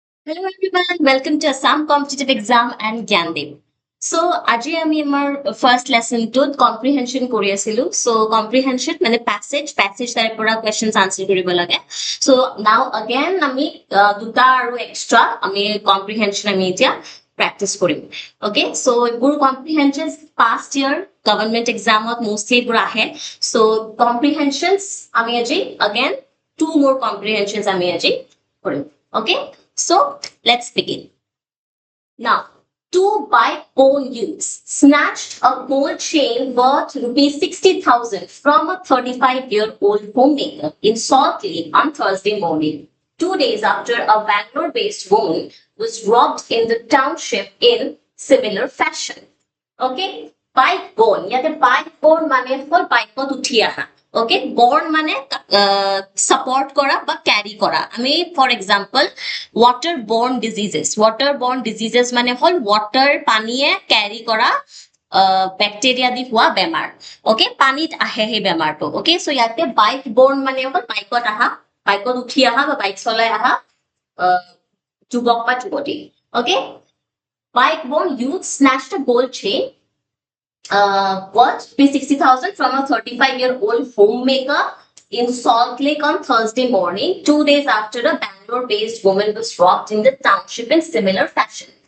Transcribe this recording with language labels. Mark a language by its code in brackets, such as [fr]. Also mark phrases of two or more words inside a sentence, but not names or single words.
[en] Hello everyone, welcome to Assam Competitive Exam and Gyandev. So, [as] আজি আমি আমাৰ [en] first lesson [as] টোত comprehension কৰি আছিলো. So, comprehension মানে passage তাৰে পৰা [en] questions answer [as] কৰিব লাগে. [en] So, now again [as] আমি দুটা আৰু extra আমি comprehension আমি এতিয়া practice কৰিম. [en] Okay, so [as] এইবোৰ comprehensions [en] past year government [as] examত mostly এইবোৰ আহে. So, comprehensions আমি আজি [en] again two more comprehensions [as] আমি আজি কৰিম. [en] Okay, so let's begin. Now, two bike-owned youths snatched a gold chain worth rupees 60,000 from a 35-year-old homemaker in Salt Lake on Thursday morning, 2 days after a Bangalore-based woman was robbed in the township in similar fashion. Okay, bike-borne. [as] ইয়াতে bike-borne মানে হল বাইকত উঠি আহা. [en] Okay, borne [as] মানে support করা বা carry করা. আমি [en] for example waterborne diseases [as] মানে হল water পানীয়ে carry করা ব্যাকটেরিয়া দি হোৱা বেমাৰ. Okay, পানীত আহে সেই বেমাৰটো. [en] Okay, so [as] ইয়াতে bike-borne মানে হল বাইকত আহা, বাইকত উঠি আহা বা বাইক চলাই আহা যুৱক বা যুৱতী. [en] Okay, bike-borne youth snatched a gold chain worth 60,000 from a 35-year-old homemaker in Salt Lake on Thursday morning, 2 days after a Bangalore-based woman was robbed in the township in similar fashion.